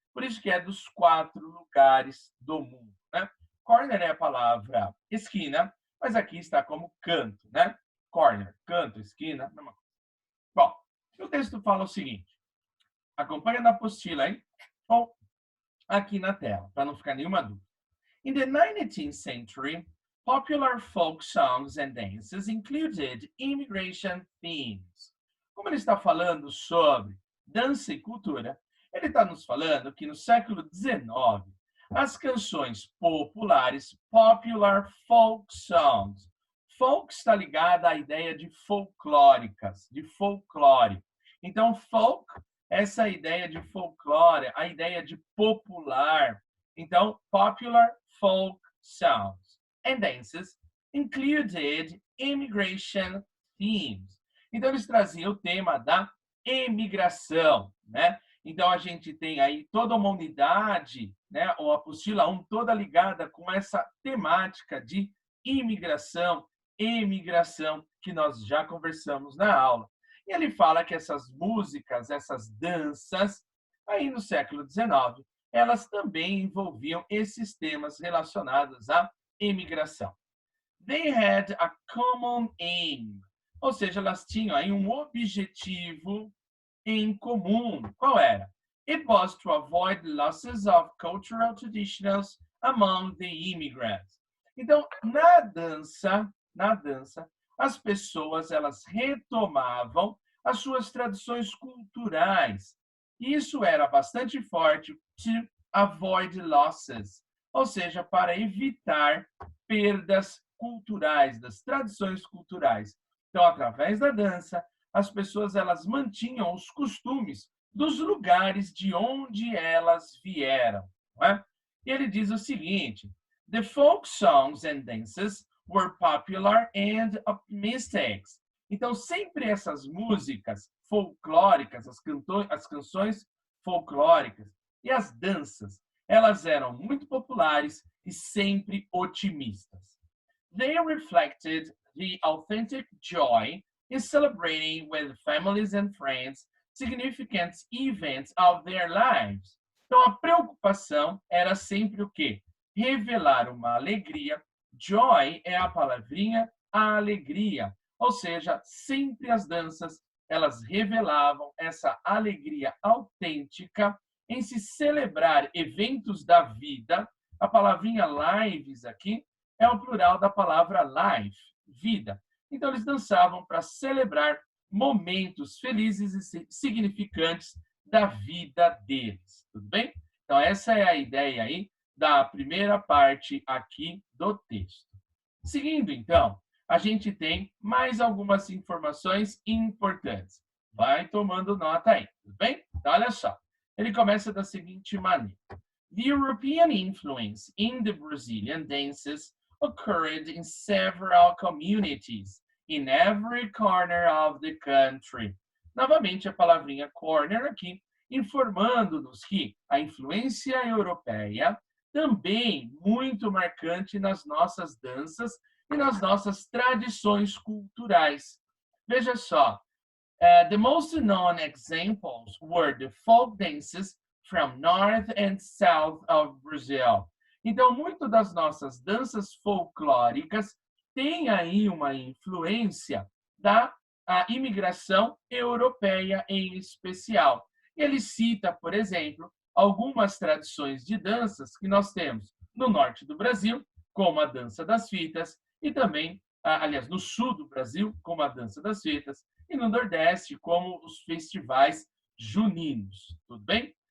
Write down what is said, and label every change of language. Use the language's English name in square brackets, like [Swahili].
[Portuguese] Por isso que é dos 4 lugares do mundo, né? Corner é a palavra esquina, mas aqui está como canto, né? Corner, canto, esquina, mesma coisa. Bom, o texto fala o seguinte, acompanha na apostila, hein? Ou aqui na tela, para não ficar nenhuma dúvida. [English] In the 19th century, popular folk songs and dances included immigration themes. [Portuguese] Como ele está falando sobre dança e cultura, ele está nos falando que no século XIX, as canções populares, [English] popular folk songs, [Portuguese] folk está ligada à ideia de folclóricas, de folclore. Então, folk, essa ideia de folclore, a ideia de popular. [English] Então, popular folk songs and dances included immigration themes. [Portuguese] Então, eles traziam o tema da emigração, né? Então, a gente tem aí toda uma unidade, né? Ou a apostila 1 toda ligada com essa temática de imigração, emigração, que nós já conversamos na aula. E ele fala que essas músicas, essas danças, aí no século XIX, elas também envolviam esses temas relacionados à imigração. [English] They had a common aim, [Portuguese] ou seja, elas tinham aí um objetivo em comum. Qual era? [English] It was to avoid losses of cultural traditions among the immigrants. [Portuguese] Então, na dança, as pessoas elas retomavam as suas tradições culturais. Isso era bastante forte, [English] to avoid losses, [Portuguese] ou seja, para evitar perdas culturais, das tradições culturais. Então, através da dança, as pessoas elas mantinham os costumes dos lugares de onde elas vieram. Não é? E ele diz o seguinte, [English] the folk songs and dances were popular and optimistic. [Portuguese] Então, sempre essas músicas folclóricas, as canções folclóricas e as danças, elas eram muito populares e sempre otimistas. [English] They reflected the authentic joy in celebrating with families and friends significant events of their lives. [Portuguese] Então, a preocupação era sempre o quê? Revelar uma alegria. Joy é a palavrinha a alegria. Ou seja, sempre as danças, elas revelavam essa alegria autêntica em se celebrar eventos da vida. A palavrinha lives aqui é o plural da palavra life, vida. Então, eles dançavam para celebrar momentos felizes e significantes da vida deles. Tudo bem? Então, essa é a ideia aí da primeira parte aqui do texto. Seguindo, então, a gente tem mais algumas informações importantes. Vai tomando nota aí, tudo bem? Então, olha só. Ele começa da seguinte maneira. [English] The European influence in the Brazilian dances occurred in several communities in every corner of the country. [Portuguese] Novamente, a palavrinha corner aqui, informando-nos que a influência europeia também muito marcante nas nossas danças e nas nossas tradições culturais. Veja só, [English] the most known examples were the folk dances from North and South of Brazil. [Portuguese] Então, muito das nossas danças folclóricas tem aí uma influência da imigração europeia em especial. Ele cita, por exemplo, algumas tradições de danças que nós temos no norte do Brasil, como a dança das fitas, e também, aliás, no sul do Brasil, como a dança das fitas, e no nordeste, como os festivais juninos. Tudo bem?